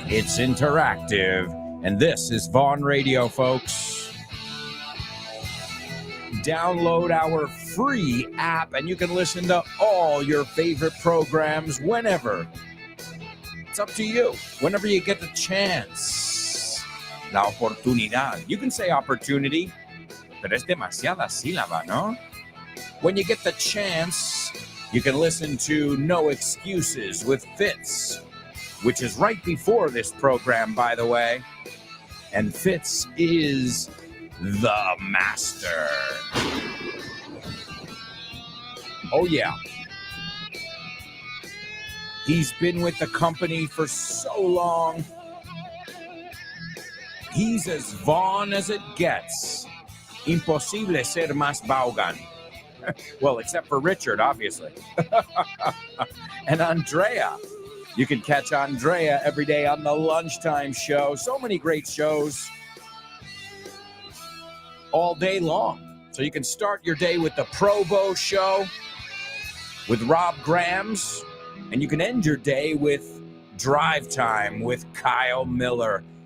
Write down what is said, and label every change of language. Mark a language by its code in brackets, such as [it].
[en] It's interactive. And this is Vaughn Radio, folks. Download our free app and you can listen to all your favorite programs whenever. It's up to you. Whenever you get the chance. [es] La oportunidad. [en] You can say opportunity, [es] pero es demasiada sílaba, ¿no? [en] When you get the chance, you can listen to No Excuses with Fitz, which is right before this program, by the way. And Fitz is the master. Oh, yeah. He's been with the company for so long. He's as Vaughn as it gets. [es] Imposible ser más Vaughan. [en] Well, except for Richard, obviously. And Andrea. You can catch Andrea every day on the Lunchtime Show. So many great shows all day long. So you can start your day with the Provo Show with Rob Grams, and you can end your day with Drive Time with Kyle Miller.